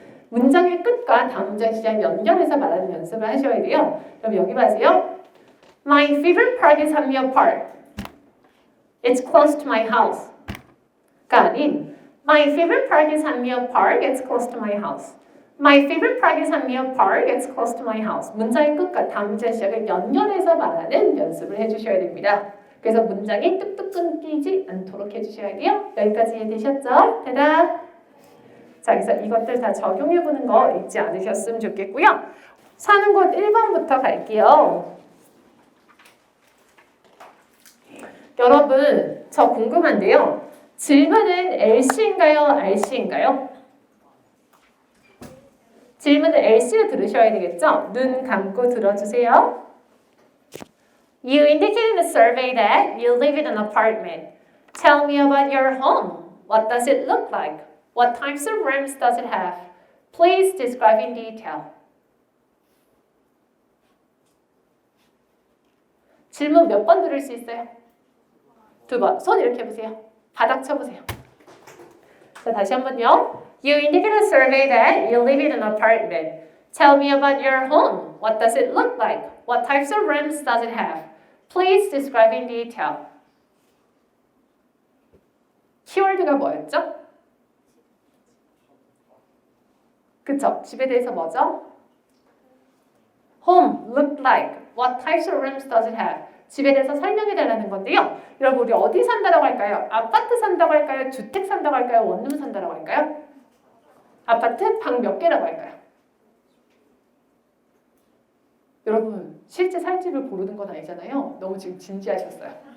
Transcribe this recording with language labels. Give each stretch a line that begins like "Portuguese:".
Korean: 문장의 끝과 다음 문장 시작 연결해서 말하는 연습을 하셔야 돼요. 그럼 여기 봐세요.
English: My favorite park is Hanmyeol Park. It's close to my house.
Korean: 가 아닌
English: My favorite park is Hanmyeol Park. It's close to my house. My favorite park is Hanmyeol Park. It's close to my house.
Korean: 문장의 끝과 다음 문장 시작을 연결해서 말하는 연습을 해주셔야 됩니다. 그래서 문장이 뚝뚝 끊기지 않도록 해주셔야 돼요. 여기까지 이해되셨죠? 대답. 자, 그래서 이것들 다 적용해보는 거 잊지 않으셨으면 좋겠고요. 사는 곳 1번부터 갈게요. 여러분, 저 궁금한데요. 질문은 LC인가요? RC인가요? 질문은 LC로 들으셔야 되겠죠? 눈 감고 들어주세요.
English: You indicated in the survey that you live in an apartment. Tell me about your home. What does it look like? What types of rooms does it have? Please describe in detail.
Korean: 질문 몇 번 들을 수 있어요? 2번. 손 이렇게 해보세요. 바닥 쳐보세요. 자, 다시 한번요.
English: You indicated in the survey that you live in an apartment. Tell me about your home. What does it look like? What types of rooms does it have? Please describe in detail.
Korean: 키워드가 뭐였죠? 그쵸? 집에 대해서 뭐죠?
English: Home look like. What types of rooms does it have?
Korean: 집에 대해서 설명해 달라는 건데요. 여러분 우리 어디 산다고 할까요? 아파트 산다고 할까요? 주택 산다고 할까요? 원룸 산다고 할까요? 아파트 방 몇 개라고 할까요? 여러분 실제 살 집을 고르는 건 아니잖아요. 너무 지금 진지하셨어요.